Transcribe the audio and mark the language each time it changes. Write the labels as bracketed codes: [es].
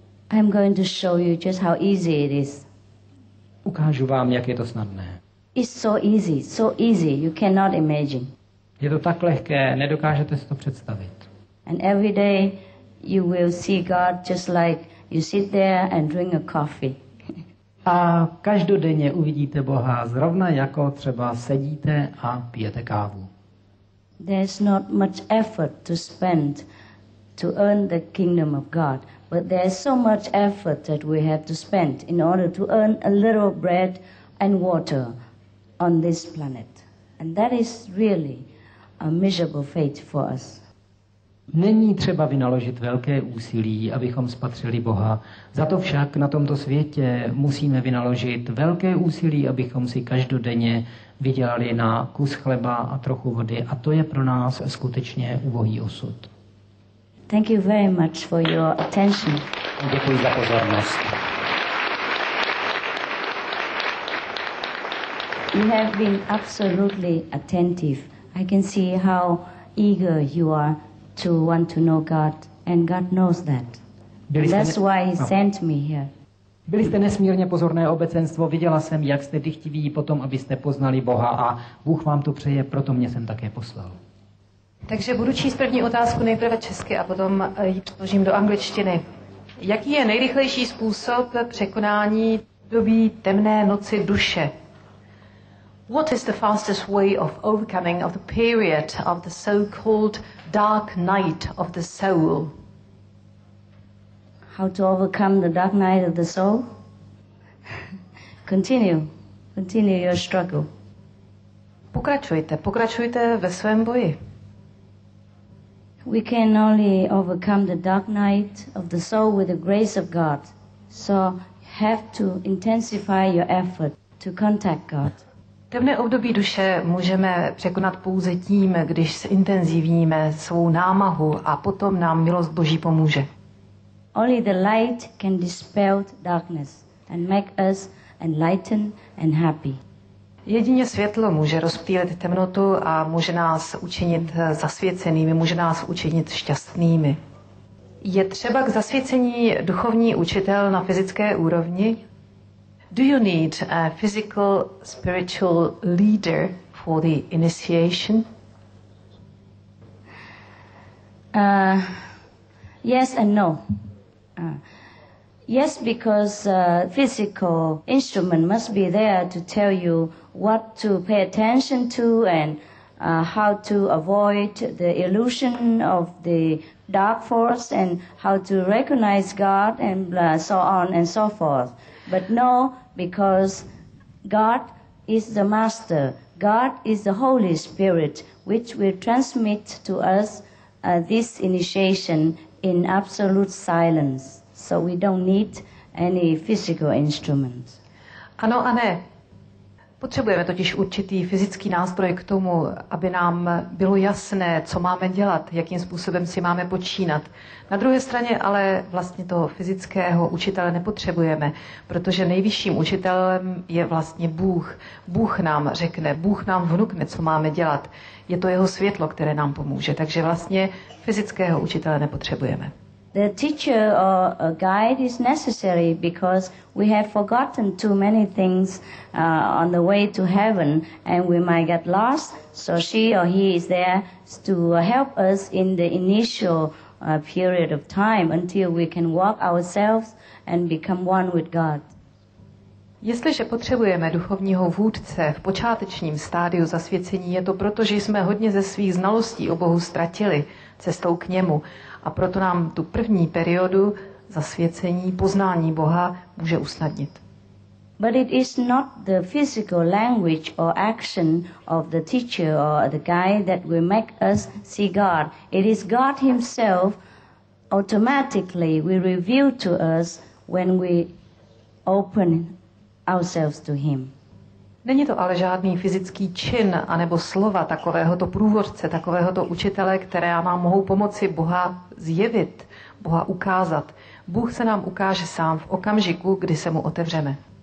[en] I'm going to show you just how easy it is. [cs] Ukážu vám, jak je to snadné. [en] It's so easy, you cannot imagine. [cs] Je to tak lehké, nedokážete si to představit. [en] And every day you will see God just like you sit there and drink a coffee. [cs] A každodenně uvidíte Boha zrovna jako třeba sedíte a pijete kávu. [en] There's not much effort to spend to earn the kingdom of God, but there's so much effort that we have to spend in order to earn a little bread and water on this planet. And that is really a miserable fate for us. [cs] Není třeba vynaložit velké úsilí, abychom spatřili Boha. Za to však na tomto světě musíme vynaložit velké úsilí, abychom si každodenně vydělali na kus chleba a trochu vody. A to je pro nás skutečně ubohý osud. [en] Thank you very much for your attention. [cs] Děkuji za pozornost. [en] You have been absolutely attentive. I can see how eager you are to want to know God, and God knows that. That's why He sent me here. [cs] Byli jste nesmírně pozorné obecenstvo, viděla jsem, jak jste dychtiví potom, abyste poznali Boha a Bůh vám to přeje, proto mě jsem také poslal. Takže budu číst první otázku nejprve česky a potom ji přeložím do angličtiny. Jaký je nejrychlejší způsob překonání období temné noci duše? [en] What is the fastest way of overcoming of the period of the so-called dark night of the soul? How to overcome the dark night of the soul? Continue your struggle. [cs] Pokračujte ve svém boji. [en] We can only overcome the dark night of the soul with the grace of God. So have to intensify your effort to contact God. [cs] Temné období duše můžeme překonat pouze tím, když zintenzivníme svou námahu a potom nám milost Boží pomůže. [en] Only the light can dispel darkness and make us enlightened and happy. [cs] Jedině světlo může rozptýlit temnotu a může nás učinit zasvěcenými, může nás učinit šťastnými. Je třeba k zasvěcení duchovní učitel na fyzické úrovni? [en] Do you need a physical, spiritual leader for the initiation? Yes and no. Yes, because physical instrument must be there to tell you what to pay attention to and how to avoid the illusion of the dark force and how to recognize God and so on and so forth. But no, because God is the Master. God is the Holy Spirit, which will transmit to us this initiation in absolute silence. So we don't need any physical instruments. [cs] Ano a ne. Potřebujeme totiž určitý fyzický nástroj k tomu, aby nám bylo jasné, co máme dělat, jakým způsobem si máme počínat. Na druhé straně ale vlastně toho fyzického učitele nepotřebujeme, protože nejvyšším učitelem je vlastně Bůh. Bůh nám řekne, Bůh nám vnukne, co máme dělat. Je to jeho světlo, které nám pomůže, takže vlastně fyzického učitele nepotřebujeme. [en] The teacher or a guide is necessary because we have forgotten too many things on the way to heaven and we might get lost. So she or he is there to help us in the initial period of time until we can walk ourselves and become one with God. [cs] Jestliže potřebujeme duchovního vůdce v počátečním stádiu zasvěcení, je to proto, že jsme hodně ze svých znalostí o Bohu ztratili cestou k němu. A proto nám tu první periodu zasvěcení, poznání Boha může usnadnit. [en] But it is not the physical language or action of the teacher or the guide that will make us see God. It is God himself automatically will reveal to us when we open ourselves to him. [cs] Není to ale žádný fyzický čin anebo slova takovéhoto průvodce, takovéhoto učitele, které nám mohou pomoci Boha zjevit, Boha ukázat. Bůh se nám ukáže sám v okamžiku, kdy se mu otevřeme.